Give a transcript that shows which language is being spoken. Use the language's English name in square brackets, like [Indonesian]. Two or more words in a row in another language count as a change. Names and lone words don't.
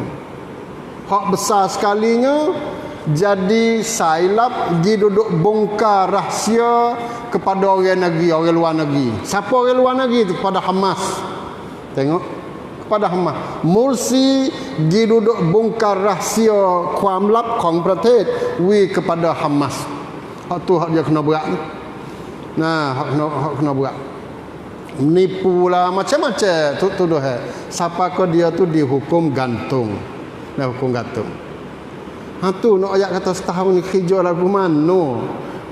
[Malay] Hak besar sekalinya jadi sailap pergi duduk bongkar rahsia kepada orang negeri, orang luar negeri. Siapa orang luar negeri tu? Kepada Hamas. Tengok, kepada Hamas. Mursi pergi duduk bongkar rahsia [Thai] ความลับของประเทศ [Malay] kepada Hamas. Hak tu hak dia kena berat. Hak kena berat. Menipu lah macam-macam tuduh. Siapa ke dia tu dihukum gantung. Hukum gantung. Tu nak ayat kata setahun ni kerja lagu mana?